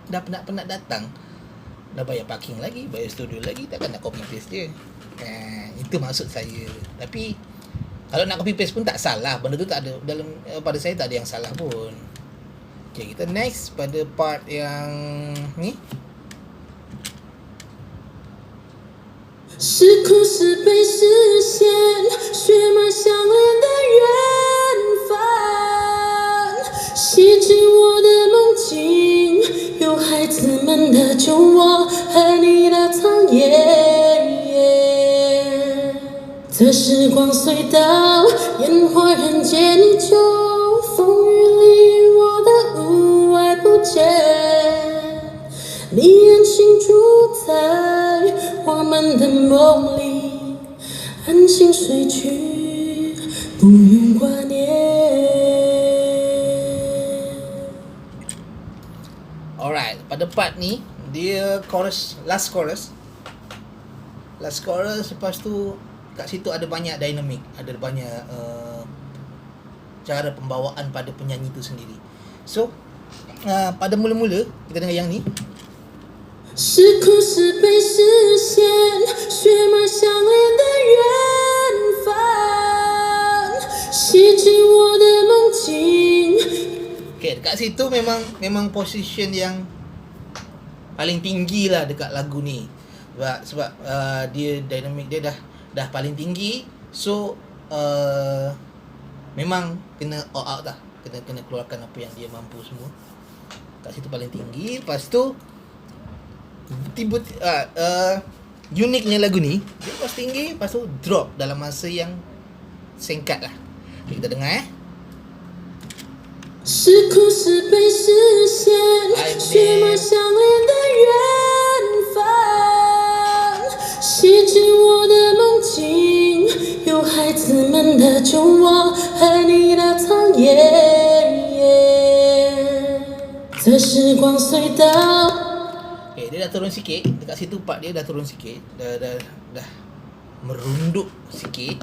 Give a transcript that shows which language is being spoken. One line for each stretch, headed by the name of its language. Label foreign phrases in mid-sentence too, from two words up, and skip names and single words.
Malay: Dah penat-penat datang, dah bayar parking lagi, bayar studio lagi, takkan nak
English: copy paste
Malay: je. Itu maksud saya. Tapi kalau nak
English: copy paste
Malay: pun tak salah, benda tu tak ada dalam, pada saya tak ada yang salah pun. Okay, kita next pada part yang ni.
Chinese: 是苦是悲是险，血脉相连的缘分，洗净我的梦境，有孩子们的酒窝和你的汤圆。这时光隧道，烟火人间依旧，风雨里我的无爱不见，你安心住在我们的梦里，安心睡去，不用挂念。
Malay: Alright, pada part ni dia last chorus, lepas tu kat situ ada banyak dinamik, ada banyak cara pembawaan pada penyanyi tu sendiri. So pada mula-mula kita dengar yang ni.
Chinese: 是苦是悲是险，血脉相连的缘分，洗净我的梦境。
Malay: Okay, dekat situ memang position yang paling tinggi lah dekat lagu ni. Sebab dia dinamik dia dah paling tinggi. So memang kena
English: all out
Malay: lah. Kena keluarkan apa yang dia mampu semua. Kat situ paling tinggi. Lepas tu uniknya lagu ni, dia pas tinggi, lepas tu drop dalam masa yang singkat lah. Okay, kita dengar
Chinese: 是苦是悲是险，血脉相连的缘分，洗净我的梦境，有孩子们的酒窝和你的汤圆。这时光隧道。
Malay: Okay, dia dah turun sikit. Dekat situ part dia dah turun sikit. Dah merunduk sikit.